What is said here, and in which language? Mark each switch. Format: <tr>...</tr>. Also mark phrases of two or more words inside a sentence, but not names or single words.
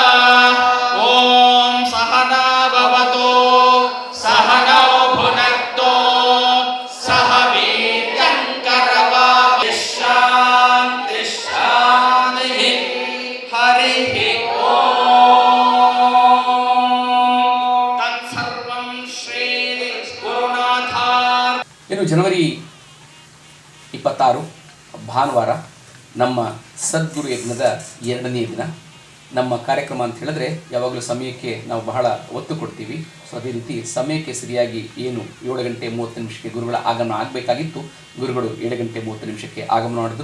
<sa>ओम सहना भवतु सहनौ भुनक्तु सह वीर्यं करवावहै. शान्ति शान्ति. हरि तत्सर्वं श्री गुरुनाथार्ಪಣಮಸ್ತು.</sa> <kn>ಇನ್ನು ಜನವರಿ 26 ಭಾನುವಾರ ನಮ್ಮ ಸದ್ಗುರು ಯಜ್ಞದ 2ನೇ ದಿನ. ನಮ್ಮ ಕಾರ್ಯಕ್ರಮ ಅಂತ ಹೇಳಿದ್ರೆ ಯಾವಾಗಲೂ ಸಮಯಕ್ಕೆ ನಾವು ಬಹಳ ಒತ್ತು ಕೊಡ್ತೀವಿ. ಸೊ ಅದೇ ರೀತಿ ಸಮಯಕ್ಕೆ ಸರಿಯಾಗಿ ಏನು 7 ಗಂಟೆ 30 ನಿಮಿಷಕ್ಕೆ ಗುರುಗಳ ಆಗಮನ ಆಗಬೇಕಾಗಿತ್ತು, ಗುರುಗಳು 7 ಗಂಟೆ 30 ನಿಮಿಷಕ್ಕೆ ಆಗಮನ ಮಾಡಿದ್ರು.</kn>